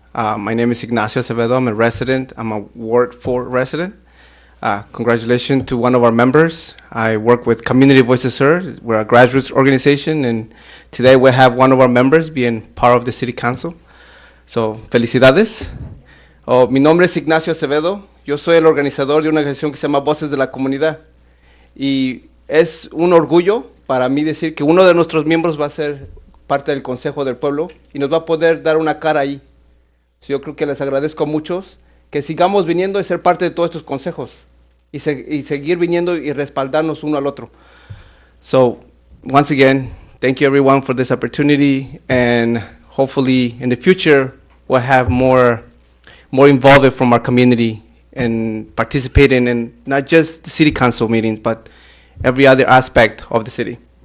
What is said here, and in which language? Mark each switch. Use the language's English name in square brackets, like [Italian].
[English] My name is Ignacio Acevedo. I'm a resident. I'm a Ward 4 resident. Congratulations to one of our members. I work with Community Voices Heard. We're a grassroots organization, and today we have one of our members being part of the City Council. So, [Spanish] felicidades. Mi nombre es Ignacio Acevedo. Yo soy el organizador de una organización que se llama Voces de la Comunidad. Y es un orgullo para mí decir que uno de nuestros miembros va a ser parte del Consejo del Pueblo y nos va a poder dar una cara ahí. Yo creo que les agradezco a muchos que sigamos viniendo y ser parte de todos estos consejos y seguir viniendo y respaldarnos uno al otro. [English] So, once again, thank you everyone for this opportunity, and hopefully in the future we'll have more involvement from our community and participating in not just the city council meetings, but every other aspect of the city.